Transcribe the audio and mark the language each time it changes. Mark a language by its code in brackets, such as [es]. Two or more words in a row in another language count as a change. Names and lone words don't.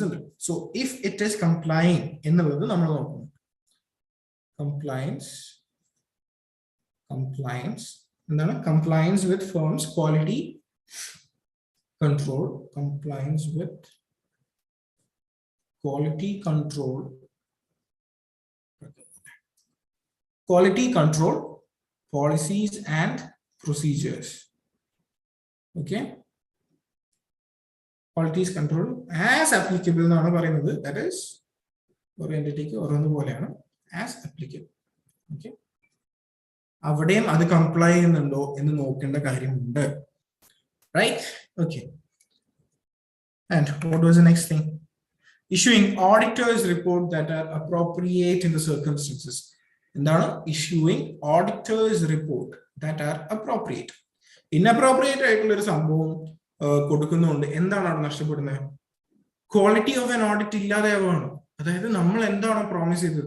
[en] So if it is complying in the compliance with firm's quality control, quality control policies and procedures. Okay, qualities control as applicable. That is, or entity as applicable. [ml] Okay, അവിടെയും അത് comply ചെയ്യുന്നുണ്ടോ എന്ന് നോക്കേണ്ട കാര്യമുണ്ട്, [en] right? Okay, and what was the next thing? Issuing auditors report that are appropriate in the circumstances. Issuing auditors report that are appropriate. Inappropriate quality of an audit promise.